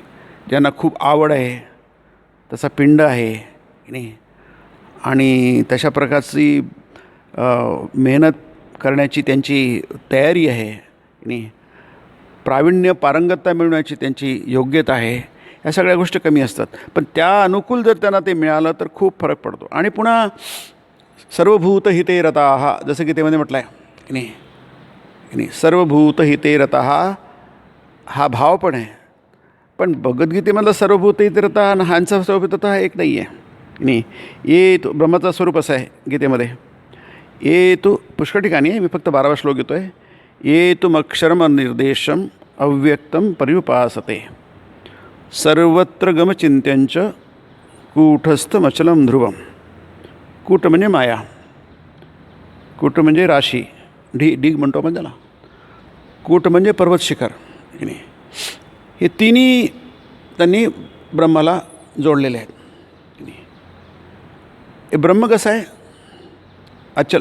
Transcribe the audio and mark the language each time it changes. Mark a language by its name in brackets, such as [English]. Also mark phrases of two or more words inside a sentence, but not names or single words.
[Marathi] ज्यांना खूप आवड आहे, तसा पिंड आहे, की नाही, आणि तशा प्रकारची मेहनत करण्याची त्यांची तयारी आहे, की नाही, प्रावीण्य पारंगतता मिळवण्याची त्यांची योग्यता आहे. या सगळ्या गोष्टी कमी असतात. पण त्या अनुकूल जर त्यांना ते मिळालं तर खूप फरक पडतो. आणि पुन्हा [Sanskrit] सर्वभूत हिते रताः, [Marathi] जसं गीतेमध्ये म्हटलं आहे, की नाही, की नाही, [Sanskrit] सर्वभूत हिते रताः [Marathi] हा भाव पण आहे. पण भगवद्गीतेमधलं [Sanskrit] सर्वभूत हिते रताः [Marathi] आणि ह्यांचा सर्वभूतता एक नाही आहे, की नाही. ये तो ब्रह्माचा स्वरूप असं आहे गीतेमध्ये. ये तो पुष्कळ ठिकाणी आहे, मी फक्त 12वा श्लोक घेतो आहे. [Sanskrit] ये तुमक्षरम निर्देशम अव्यक्तम पर्युपासते सर्वत्र गमचिंत्यंच कूटस्थमचलम ध्रुवम. [Marathi] कूट म्हणजे माया, कूट म्हणजे राशी, ढीग म्हणतो आपण त्याला. कूट म्हणजे पर्वत शिखर, की नाही. हे तिन्ही त्यांनी ब्रह्माला जोडलेले आहेत, की नाही. हे ब्रह्म कसं आहे, अचल.